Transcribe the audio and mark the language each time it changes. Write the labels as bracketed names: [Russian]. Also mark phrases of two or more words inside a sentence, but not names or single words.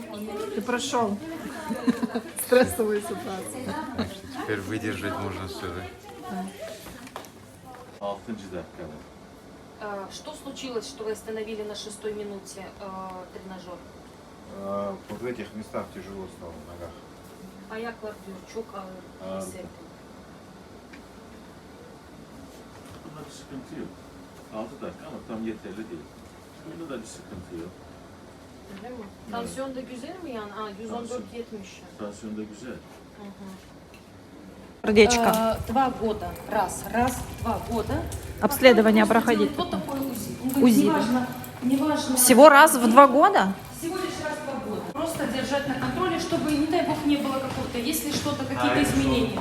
[Russian] Ты прошел стрессовую ситуацию. Теперь выдержать можно сюда. [Turkish] 6. dakikada. [Russian] Что случилось, что вы остановили на 6-й минуте тренажер? Вот в этих местах тяжело стало в ногах. [Turkish] Ayaklar diyor çok ağır hissettim. Bunda bir sıkıntı yok. 6 dakika ama tam yeterli değil. Bunda da bir sıkıntı yok. Öyle mi? Tansiyon da güzel mi yani? 114-70. Tansiyon da güzel. [Russian] Сердечко. 2 года. Раз, 2 года. Обследование проходить. Кто такой УЗИ? Он говорит, УЗИ, неважно. Всего раз в 2 года? Всего лишь раз в 2 года. Просто держать на контроле, чтобы, не дай бог, не было какого-то, если что-то, какие-то изменения.